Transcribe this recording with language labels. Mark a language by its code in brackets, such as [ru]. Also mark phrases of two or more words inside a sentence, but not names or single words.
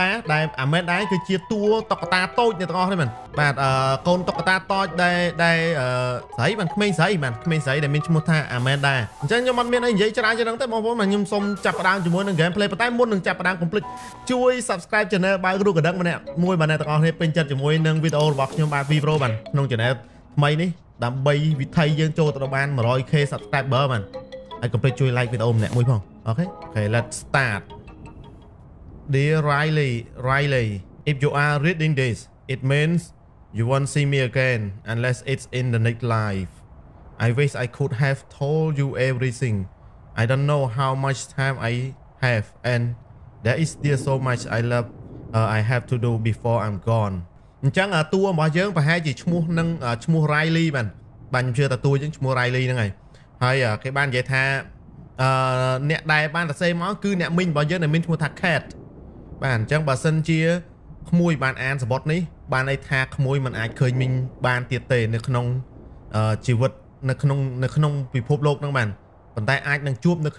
[km] ដែល Amanda គឺជាតួតុក្កតាតូចអ្នកទាំងអស់គ្នាបាទកូនតុក្កតាតូចដែលស្រីបាទក្មេងស្រីដែលមានឈ្មោះថា Amanda អញ្ចឹងខ្ញុំអត់មានអីនិយាយច្រើនជាងហ្នឹងទេបងប្អូនខ្ញុំសូមចាប់ផ្ដើមជាមួយនឹង gameplay ប៉ុន្តែមុននឹងចាប់ផ្ដើមកុំភ្លេចជួយ [en] Subscribe Channel [km] បើករូបកណ្ដឹងម្នាក់មួយបាទអ្នកទាំងអស់គ្នាពេញចិត្តជាមួយនឹងវីដេអូរបស់ខ្ញុំបាទ V Pro បាទក្នុង Channel ថ្មីនេះដើម្បីវិថីយើងចូលទៅដល់បាន 100k Subscriber បាទហើយកុំភ្លេចជួយ like វីដេអូម្នាក់មួយផងអូខេ [en] let's start Dear Riley if you are reading this it means you won't see me again unless it's in the next life I wish I could have told you everything I don't know how much time I have and there is still so much I have to do before I'm gone [km] អញ្ចឹងតួរបស់យើងប្រហែលជាឈ្មោះនឹងឈ្មោះ Riley បាទខ្ញុំជឿថាតួយើងឈ្មោះ Riley ហ្នឹងហើយគេបាននិ យាយថាអ្នកដែលបានសរសេរមកគឺអ្នកមីងរបស់យើងដែលមានឈ្មោះថា Cat បាទអញ្ចឹងបើសិនជាក្មួយបានអានសបត់នេះបានន័យថាក្មួយមិនអាចឃើញមីងបានទៀតទេនៅក្នុងជីវិតនៅក្នុងពិភពលោកហ្នឹងបាទប៉ុន្តែអាចនឹងជួបនៅ